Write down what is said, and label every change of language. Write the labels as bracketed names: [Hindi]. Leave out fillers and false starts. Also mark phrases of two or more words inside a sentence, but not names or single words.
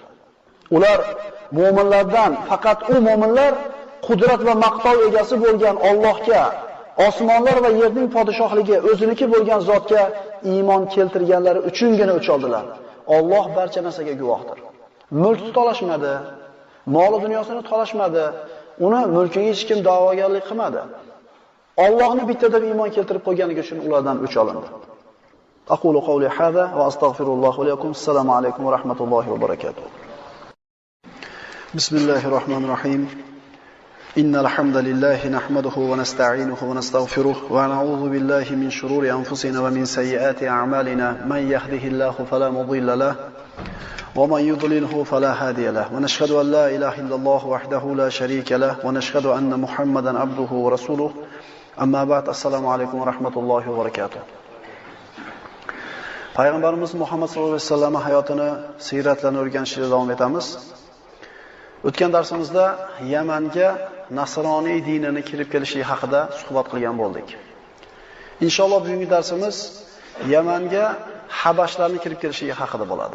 [Uzbek] Ular mu'minlardan faqat u mu'minlar qudrat va maqtov egasi bo'lgan Allohga, osmonlar va yerning podshohligi o'ziniki bo'lgan zotga iymon keltirganlari uchungina o'ch oldilar. Alloh barcha narsaga guvohdir. Mulkni talashmadi, mol dunyosini talashmadi, uni mulkiga hech kim da'vogarlik qilmadi. Allohni bitta deb iymon keltirib qo'yganligi uchun ulardan o'ch olindi. [Arabic] أقول قولي هذا وأستغفر الله ولكم. السلام عليكم ورحمة الله وبركاته. بسم الله الرحمن الرحيم. إن الحمد لله نحمده ونستعينه ونستغفره ونعوذ بالله من شرور أنفسنا ومن سيئات أعمالنا. من يهده الله فلا مضل له ومن يضلله فلا هادي له ونشهد أن لا إله إلا الله وحده لا شريك له ونشهد أن محمدا عبده ورسوله أما بعد السلام عليكم ورحمة الله وبركاته. [Uzbek] Payg'ambarimiz Muhammad [Arabic] صلى الله عليه وسلم [Uzbek] hayotini, siyratlarini o'rganishda davom etamiz. O'tgan darsimizda Yamanga nasroniy dinini kirib kelishi haqida suhbat qilgan bo'ldik. Inshaalloh bugungi darsimiz Yamanga Habashlarning kirib kelishi haqida bo'ladi.